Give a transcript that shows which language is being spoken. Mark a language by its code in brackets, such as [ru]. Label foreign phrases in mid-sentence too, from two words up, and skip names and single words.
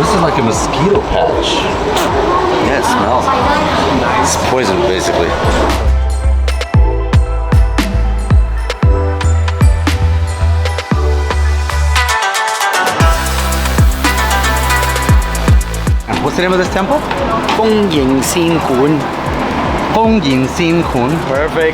[en] like a mosquito patch. Yeah, it smells. It's poison, basically. What's the name of this temple? 恭迎仙館. 恭迎仙館. Perfect.